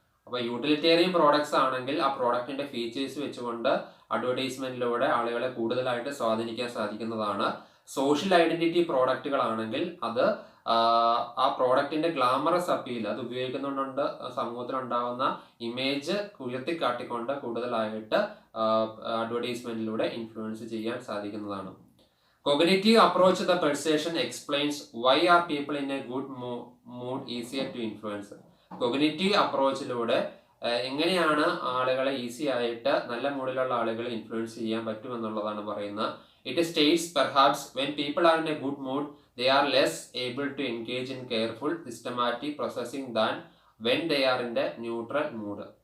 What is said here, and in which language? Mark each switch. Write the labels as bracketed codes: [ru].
[ml] അപ്പോൾ utilitarian products ആണെങ്കിൽ ആ പ്രോഡക്റ്റിന്റെ ഫീച്ചേഴ്സ് വെച്ചുകൊണ്ട് അഡ്വർടൈസ്മെന്റിലൂടെ ആളുകളെ കൂടുതലായിട്ട് സ്വാധീനിക്കാൻ സാധിക്കുന്നതാണ്. സോഷ്യൽ ഐഡന്റിറ്റി പ്രോഡക്റ്റുകളാണെങ്കിൽ അത് ആ പ്രോഡക്റ്റിന്റെ ഗ്ലാമറസ് അപ്പീൽ അത് ഉപയോഗിക്കുന്നുണ്ട് സമൂഹത്തിലുണ്ടാവുന്ന ഇമേജ് ഉയർത്തിക്കാട്ടിക്കൊണ്ട് കൂടുതലായിട്ട് അഡ്വർടൈസ്മെന്റിലൂടെ ഇൻഫ്ലുവൻസ് ചെയ്യാൻ സാധിക്കുന്നതാണ്. [en] Cognitive approach to the persuasion explains why are people in a good mood easier to influence. [ml] Cognitive approachലൂടെ എങ്ങനെയാണ് ആളുകളെ ഈസി ആയിട്ട് നല്ല മൂഡിലുള്ള ആളുകളെ ഇൻഫ്ലുവൻസ് ചെയ്യാൻ പറ്റുമെന്നുള്ളതാണ് പറയുന്നത്. [en] It states perhaps when people are in a good mood, they are less able to engage in careful, systematic processing than when they are in the neutral mood.